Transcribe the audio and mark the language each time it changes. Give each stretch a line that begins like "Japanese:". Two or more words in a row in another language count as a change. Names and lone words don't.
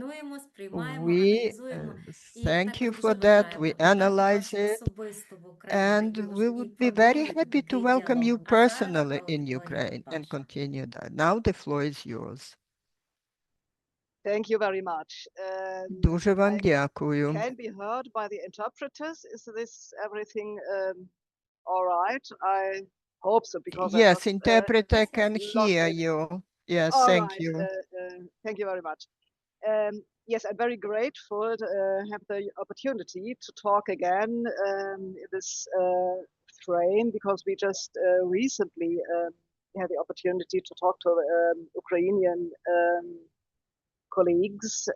English: We thank you for that. We analyze it, and we would be very happy to welcome you personally in Ukraine and continue that. Now the floor is yours. Thank you very much.
Ukrainian: Дуже вам дякую.
English: Can be heard by the interpreters. Is this everything all right? I hope so, because yes, interpreter can hear you. Yes, thank you. Thank you very much. Yes, I'm very grateful to have the opportunity to talk again in this frame, because we just recently had the opportunity to talk to Ukrainian colleagues.